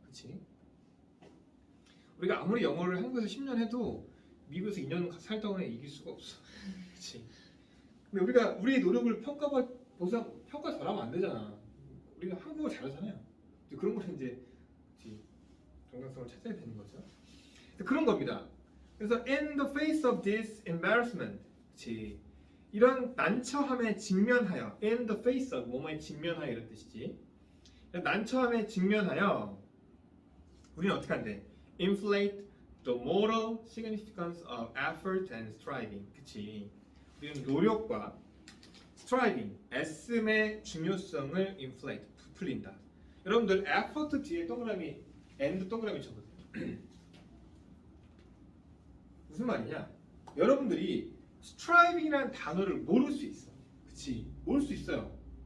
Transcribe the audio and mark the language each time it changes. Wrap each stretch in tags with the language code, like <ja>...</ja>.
<ko>그치 우리가 아무리 영어를 한국에서 10년 해도 미국에서 2년 살다 보면 이길 수가 없어. 그치 근데 우리가 우리의 노력을 평가 잘하면 안 되잖아. 우리가 한국어 잘하잖아요. 근데 그런 거는 이제 정당성을 찾아야 되는 거죠. 그런 겁니다.</ko> <en>그래서 in the face of this embarrassment, 그치?</en> <ko>이런 난처함에 직면하여, in the face of 뭐뭐에 직면하여 이런 뜻이지. 난처함에 직면하여 우리는 어떻게 한대?</ko> <en>Inflate the moral significance of effort and striving, 그치?</en> <ko>우리는 노력과 striving, 애씀의 중요성을 inflate, 부풀린다. 여러분들 effort 뒤에 동그라미, and 동그라미 쳐보세요. 무슨 말이냐? 여러분들이 striving이라는 단어를 모를 수 있어. 그치? 모를 수 있어요.</ko>